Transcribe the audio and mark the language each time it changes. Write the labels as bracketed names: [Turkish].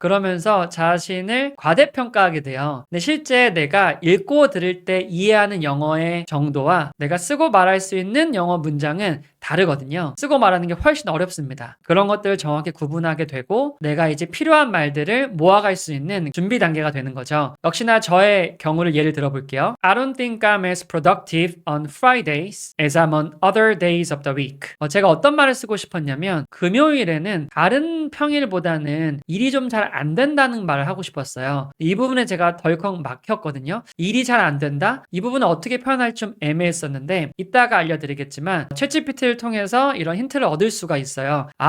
[Korean] 그러면서 자신을 과대평가하게 돼요. 근데 실제 내가 읽고 들을 때 이해하는 영어의 정도와 내가 쓰고 말할 수 있는 영어 문장은 다르거든요. 쓰고 말하는 게 훨씬 어렵습니다. 그런 것들을 정확히 구분하게 되고 내가 이제 필요한 말들을 모아갈 수 있는 준비 단계가 되는 거죠. 역시나 저의 경우를 예를 들어볼게요. [English] I don't think I'm as productive on Fridays as I'm on other days of the week. [Korean] 제가 어떤 말을 쓰고 싶었냐면, 금요일에는 다른 평일보다는 일이 좀 잘 안 된다는 말을 하고 싶었어요. 이 부분에 제가 덜컥 막혔거든요. 일이 잘 안 된다? 이 부분은 어떻게 표현할지 좀 애매했었는데 이따가 알려드리겠지만 챗GPT를 통해서 이런 힌트를 얻을 수가 있어요.